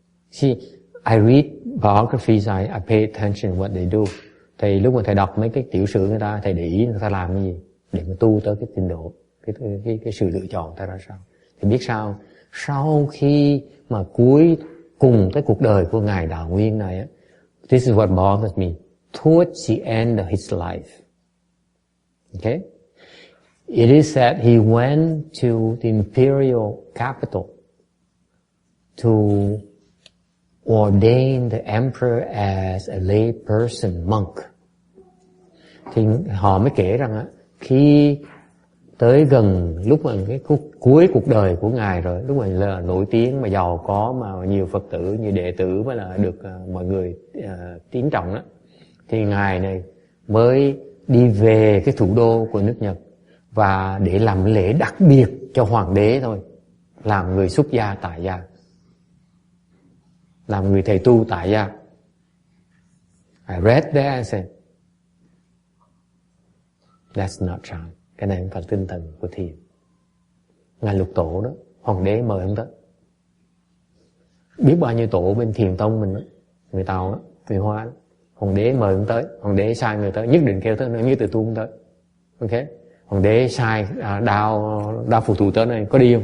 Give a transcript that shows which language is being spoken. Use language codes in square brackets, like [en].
[en] See, I read biographies, I pay attention what they do. [vi] Thầy lúc mà thầy đọc mấy cái tiểu sử người ta, thầy để ý người ta làm cái gì để mà tu tới cái trình độ, cái sự lựa chọn ta ra sao. Thì biết sao? Sau khi mà cuối cùng tới cuộc đời của ngài đạo nguyên này á, [en] this is what bothers me. Towards the end of his life, okay, it is said he went to the imperial capital to ordain the emperor as a lay person monk. [vi] Thì họ mới kể rằng á, khi tới gần lúc mà cái cuối cuộc đời của ngài rồi, lúc mà là nổi tiếng mà giàu có mà nhiều Phật tử như đệ tử mới là được mọi người tín trọng đó, thì ngài này mới đi về cái thủ đô của nước Nhật và để làm lễ đặc biệt cho hoàng đế thôi, làm người xuất gia tại gia, làm người thầy tu tại gia. [en] I read there and said, that's not right. [vi] Cái này không phải tinh thần của thiền. Ngài Lục Tổ đó, hoàng đế mời ông tới. Biết bao nhiêu tổ bên thiền tông mình đó, người Tàu đó, người Hoa đó, hoàng đế mời ông tới, hoàng đế sai người tới, nhất định kêu tới, như từ tu ông tới. Ok, hoàng đế sai đao phù thù tới này, có đi không?